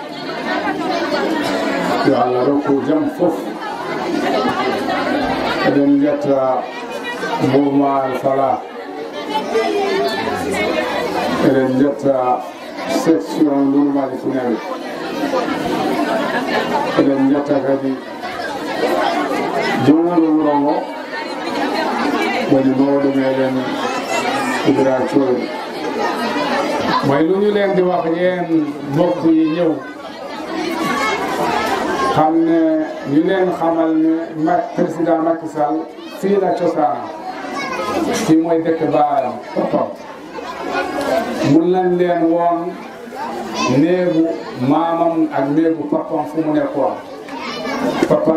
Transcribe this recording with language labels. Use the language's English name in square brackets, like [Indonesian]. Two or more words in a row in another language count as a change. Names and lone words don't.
[Fula] yo Allah rokku jaam fof eɗen jetta mouvement Al Falah eɗen jetta section Lurmaji Funaɓe eɗen jetta kadi jommuɗo wuro ngo woni mawɗo meɗen Ibra Thiory [Wolof] mooy lu ñu leen di wax yéen mbokk yi ñëw xam ne ñu leen xamal ne président Macky Sall fii la cosaanam fii mooy dëkk baayam papam mun nañ leen woon néegu maamam ak néegu papam fu mu nekkoon papam